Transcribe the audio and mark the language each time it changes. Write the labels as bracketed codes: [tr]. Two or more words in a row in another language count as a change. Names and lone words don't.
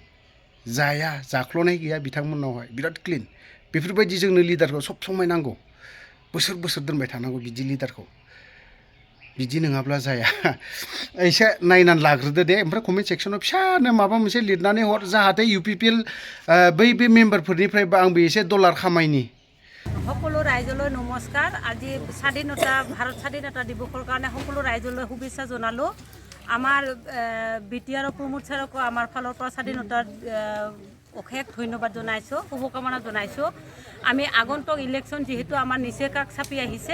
[brx] जाख्ल'नाय गैया बिथांमोननावहाय बिराद क्लिन बेफोरबायदि जोंनो लिडारखौ [hi] सब समय [brx] नांगौ बोसोर दोनबाय थानांगौ बिदि लिडारखौ बिदि नङाब्ला जाया एसे नायनानै लाग्रोदो दे ओमफ्राय [en] comment section [brx] फिसानो माबा मोनसे लिरनानै हर जाहाथे UPPL बे मेम्बारफोरनिफ्रायबो आंबो एसे डलार खामायनि [as] সকলো ৰাইজলৈ নমস্কাৰ আজি ভাৰত স্বাধীনতা দিৱসৰ কাৰণে সকলো ৰাইজলৈ শুভেচ্ছা জনালোঁ আমাৰ BTR প্ৰমোদ ছাৰকো আমাৰ ফালৰ পৰা স্বাধীনতাৰ অশেষ ধন্যবাদ জনাইছোঁ শুভকামনা জনাইছোঁ আমি আগন্তুক ইলেকশ্যন যেহেতু আমাৰ নিচে কাষ চাপি আহিছে